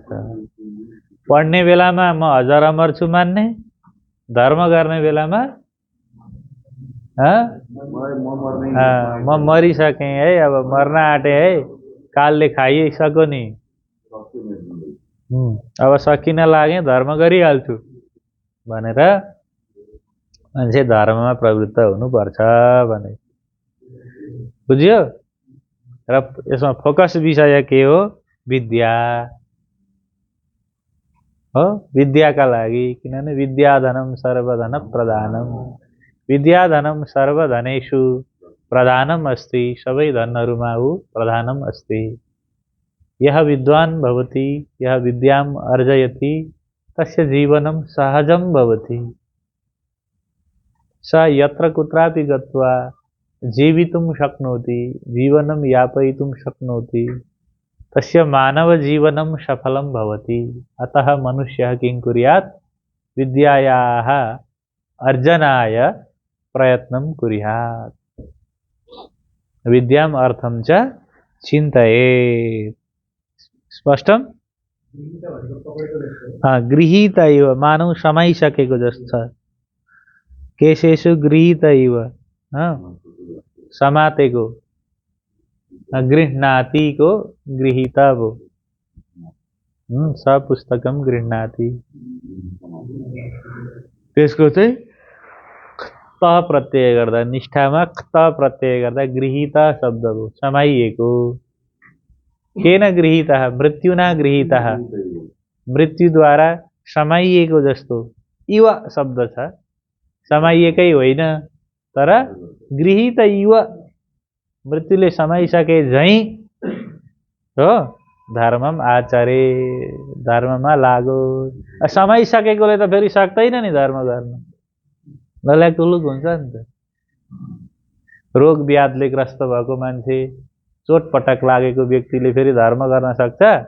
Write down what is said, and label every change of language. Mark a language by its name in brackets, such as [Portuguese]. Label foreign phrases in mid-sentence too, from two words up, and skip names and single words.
[Nepali] पढ्ने बेलामा म अजर अमर छु मान्ने, धर्म गर्ने बेलामा म मरिसकेँ है, अब मर्न आँटे है, कालले खाइसक्यो नि, अब सकिन लागे, धर्म गरिहाल्छु भनेर मान्छे धर्ममा प्रवृत्त हुनुपर्छ भने बुझ्यो। र यसमा फोकस विषय के हो? विद्या हो विद्याका लागि, किनभने [Sanskrit] विद्याधनम सर्वधन प्रधानम, विद्याधनम सर्वधनेषु प्रधानम अस्ति, [Nepali] सबै धनहरूमा ऊ [Sanskrit] प्रधानम अस्ति। यह विद्वान भवति, यह विद्याम अर्जयति, तस्य जीवनम सहजम भवति। स यत्र कुत्रापि गत्वा जीवितुं शक्नोति, जीवनं यापयितुं शक्नोति, तस्य मानव जीवनं सफलं भवति। अतः मनुष्यः किं कुर्यात्? विद्यायाः अर्जनाय प्रयत्नं कुर्यात्। विद्याम अर्थम च चिन्तयेत्। स्पष्टम? गृहीत इव, [Nepali] मानव समाइसकेको जस्तो छ। [Sanskrit] केशेषु गृहीत इव, समातेको, गृह्णाति को गृहीत भो, स पुस्तकम गृह्णाति। [Nepali] त्यसको चाहिँ त प्रत्यय गर्दा, निष्ठामा त प्रत्यय गर्दा गृहीत शब्द हो, समाइएको। [Sanskrit] केन गृहीत? मृत्युना गृहीत, [Nepali] मृत्युद्वारा समाइएको जस्तो इव शब्द छ, समाइएकै होइन तर [Sanskrit] गृहीत इव, [Nepali] मृत्युले समाइसके झैं हो। [Sanskrit] धर्मम आचरे, [Nepali] धर्ममा लागो। समाइसकेकोले त फेरि सक्दैन नि धर्म गर्न, नल्याकटुलुक हुन्छ नि त। रोग व्याधले ग्रस्त भएको मान्छे, चोटपटक लागेको व्यक्तिले फेरि धर्म गर्न सक्छ?